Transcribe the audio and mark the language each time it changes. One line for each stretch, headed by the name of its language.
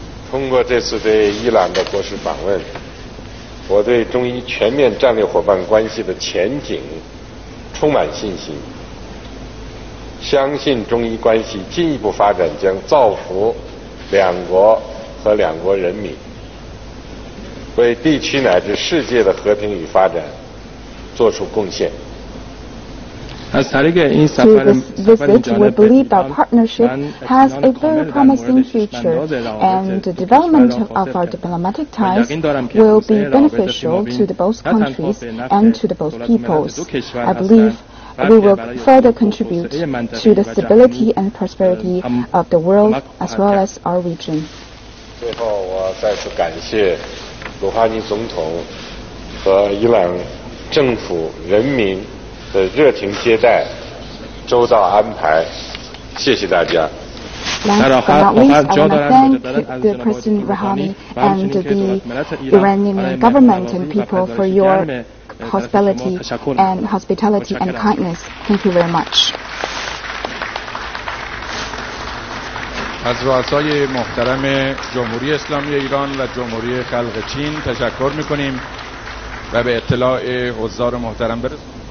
Chinese: 通过这次对伊朗的国事访问，我对中伊全面战略伙伴关系的前景充满信心，相信中伊关系进一步发展将造福两国和两国人民，为地区乃至世界的和平与发展做出贡献。
English: To this visit, we believe our partnership has a very promising future, and the development of our diplomatic ties will be beneficial to the both countries and to the both peoples. I believe we will further contribute to the stability and prosperity of the world as well as our region.
Chinese: 最后，我再次感谢鲁哈尼总统和伊朗政府人民的热情接待、周到安排，谢谢大家。
English: Last but not least, I want to thank the President Rouhani and the Iranian government and people for your hospitality and kindness. Thank you very much.
Persian: از رؤسای محترم جمهوری اسلامی ایران و جمهوری خلق چین تشکر می‌کنیم و به اطلاع حضار محترم برسیم.